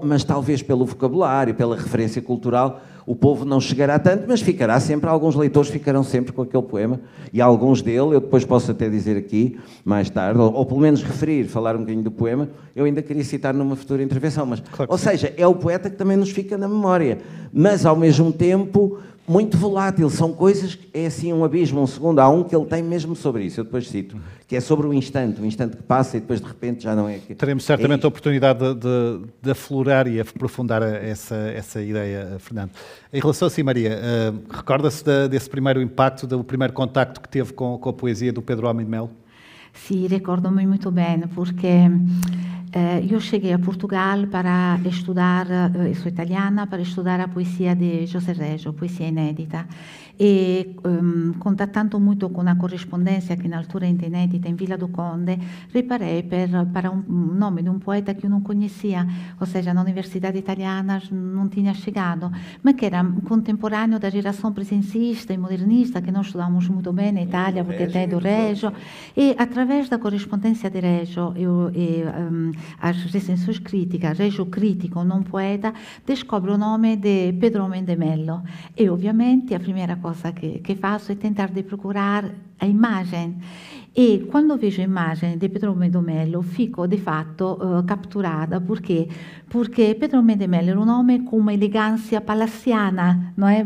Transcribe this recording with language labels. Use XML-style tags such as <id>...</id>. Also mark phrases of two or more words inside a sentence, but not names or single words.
<pt>mas talvez pelo vocabulário, pela referência cultural, o povo não chegará tanto, mas ficará sempre, alguns leitores ficarão sempre com aquele poema, e alguns dele, eu depois posso até dizer aqui, mais tarde, ou pelo menos referir, falar um bocadinho do poema, eu ainda queria citar numa futura intervenção, mas, claro, ou seja, é o poeta que também nos fica na memória, mas ao mesmo tempo muito volátil, são coisas que é assim um abismo, um segundo, há um que ele tem mesmo sobre isso, eu depois cito, que é sobre o instante que passa e depois de repente já não é... Teremos certamente a oportunidade de aflorar e aprofundar essa ideia, Fernando. Em relação a si, Maria, recorda-se desse primeiro impacto, do primeiro contacto que teve com a poesia do Pedro Homem de Melo? Sì, ricordo-me muito bem, porque io cheguei a Portugal para estudar, sou italiana, para estudar a poesia de José Reggio, poesia inédita. E contattando muito com a correspondência que na altura era inedita in Villa do Conde, reparei para um nome de um poeta que eu não conhecia, ou seja, na Universidade Italiana não tinha chegado, mas que era contemporâneo da geração presencista e modernista que nós estudamos muito bem na Itália, porque tem do Reggio, e através da correspondência de Reggio as recensões críticas, Reggio</pt> <it>critico, non poeta,</it> <pt>descobro o nome de Pedro Homem de Melo e ovviamente a primeira coisa que faço é tentar de procurar a imagem. E quando vejo a imagem de Pedro Homem de Melo, fico de fato capturada. Perché? Porque Pedro Homem de Melo era um homem com uma elegância palaciana, não é?</pt>